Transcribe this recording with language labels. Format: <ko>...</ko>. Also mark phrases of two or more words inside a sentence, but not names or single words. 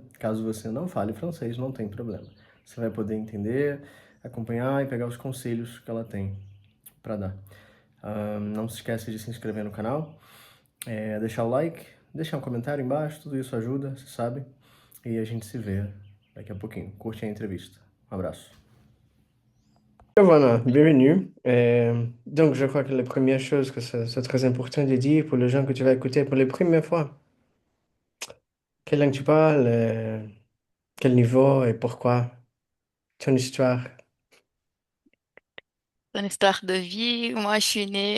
<pt>Caso você não fale francês, não tem problema. Você vai poder entender, acompanhar e pegar os conselhos que ela tem para dar. Não se esqueça de se inscrever no canal, deixar o like, deixar um comentário embaixo, tudo isso ajuda, você sabe. E a gente se vê daqui a pouquinho. Curte a entrevista. Um abraço. Giovanna,</pt> <fr>bienvenue. Donc, je crois que la première chose que c'est très important de dire pour les gens que tu vas écouter pour la première fois, quelle langue tu parles, quel niveau et pourquoi, ton histoire. Une histoire de vie. Moi, je suis née.</fr>